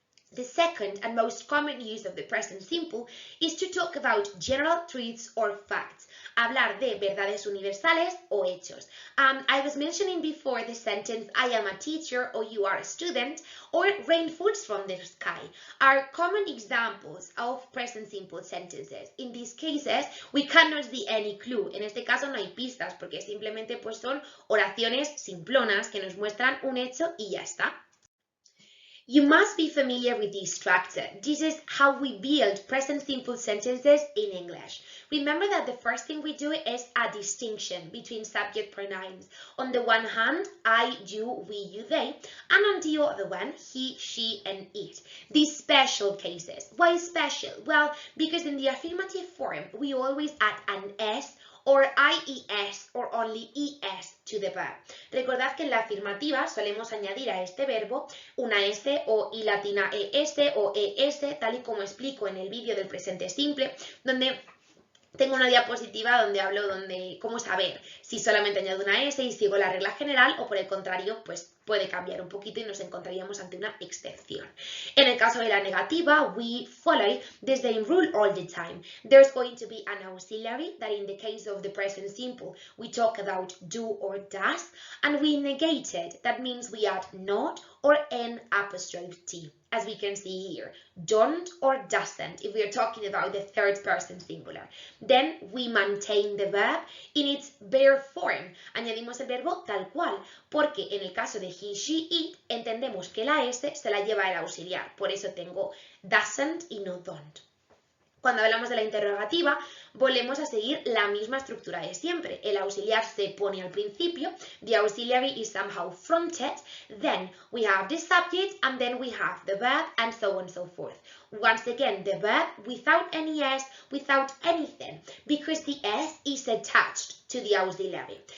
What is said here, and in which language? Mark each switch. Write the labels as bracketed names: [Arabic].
[English] The second and most common use of the present simple is to talk about general truths or facts, [Spanish] hablar de verdades universales o hechos. [English] I was mentioning before the sentence I am a teacher or you are a student, or rain falls from the sky are common examples of present simple sentences. In these cases, we cannot see any clue. [Spanish] En este caso no hay pistas porque simplemente pues son oraciones simplonas que nos muestran un hecho y ya está. [English] You must be familiar with this structure. This is how we build present simple sentences in English. Remember that the first thing we do is a distinction between subject pronouns. On the one hand, I, you, we, you, they, and on the other one, he, she, and it. These special cases. Why special? Well, because in the affirmative form, we always add an S or IES or only ES to the verb. [Spanish] Recordad que en la afirmativa solemos añadir a este verbo una S o I latina ES o ES, tal y como explico en el vídeo del presente simple, donde tengo una diapositiva donde hablo cómo saber si solamente añado una S y sigo la regla general o por el contrario, pues puede cambiar un poquito y nos encontraríamos ante una excepción. En el caso de la negativa, [English] we follow the same rule all the time. There's going to be an auxiliary that in the case of the present simple, we talk about do or does, and we negate it. That means we add not or N apostrophe T, as we can see here. Don't or doesn't, if we are talking about the third person singular. Then we maintain the verb in its bare form. [Spanish] Añadimos el verbo tal cual, porque en el caso de he, she, it, entendemos que la S se la lleva el auxiliar. Por eso tengo doesn't y no don't. Cuando hablamos de la interrogativa, volvemos a seguir la misma estructura de siempre. El auxiliar se pone al principio, [English] the auxiliary is somehow fronted, then we have the subject, and then we have the verb, and so on and so forth. Once again, the verb without any S, without anything, because the S is attached to the auxiliary.